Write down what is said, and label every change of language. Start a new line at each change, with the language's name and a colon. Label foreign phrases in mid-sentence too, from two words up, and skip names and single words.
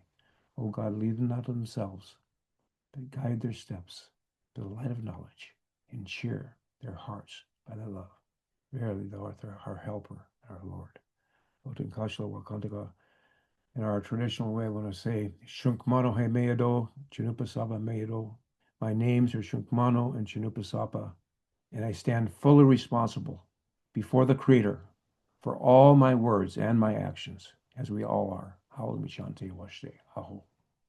English: O God, lead them not to themselves, but guide their steps to the light of knowledge and cheer their hearts by thy love. Verily, thou art our helper, our Lord. In our traditional way, I want to say,
Lakota: Shunkmano he meado, Chinupasapa meado.
English: My names are Shunkmano and Chinupasapa, and I stand fully responsible before the Creator for all my words and my actions, as we all are.
Lakota: Howell Mishante Washte.
English: Aho.